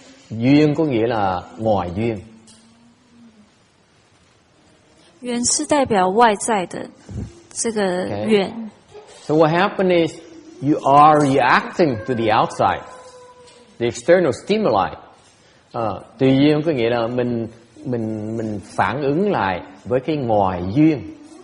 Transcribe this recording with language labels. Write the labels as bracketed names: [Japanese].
[Vietnamese] Duyên có nghĩa là ngoài duyên. [Chinese] 缘是代表外在的这个缘。 [English] So what happens is you are reacting to the outside, the external stimuli. [Vietnamese] Tùy duyên có nghĩa là mình phản ứng lại với cái ngoài duyên.